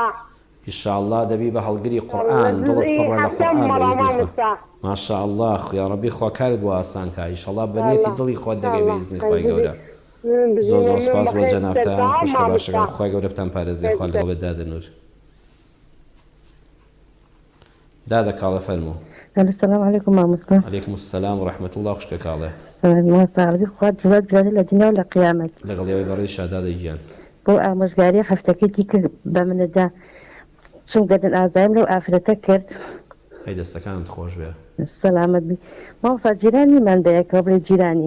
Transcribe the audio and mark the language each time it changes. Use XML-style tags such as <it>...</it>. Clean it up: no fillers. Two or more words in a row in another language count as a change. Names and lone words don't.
<ckb>ئینشاءڵڵا دەبی بە هەڵگری قورئان دڵت پڕە لە قورئان بەئیزنی خوا ماشاءالله یا ڕەبی خوا کارت بۆ ئاسان کە ئینشاءڵڵا بەنێتی دڵی خۆت دەگەی بەئیزنی خوای گەورە زۆر سپاس بۆ جەنابتان خوشکە باشەکەم خوای گەورە بتان پارێزێ خوا لەگەڵ بێت دادە نور دادا کاڵە فەرموو</ckb> <ar>السلام عليكم مامۆستا عەلەیکم السلام ورحمة الله</ar> <ckb>خوشکە کاڵێ مامۆستا عەرەبی خوا جزات بێنێ لە دنیا و لە قیامەت لەگەڵ ئێوەی بەڕێزیشا دادەی گیان بۆ ئامۆژگاری هەفتەکەی دیکە بە منەدا چونکە دەن ئازایم لەو ئافرەتە کرد ئەی دەستەکانت خۆش بێ سەلامەت بی مامۆستا جیرانیمان بەیەکەوە بڵێ جیرانی</ckb>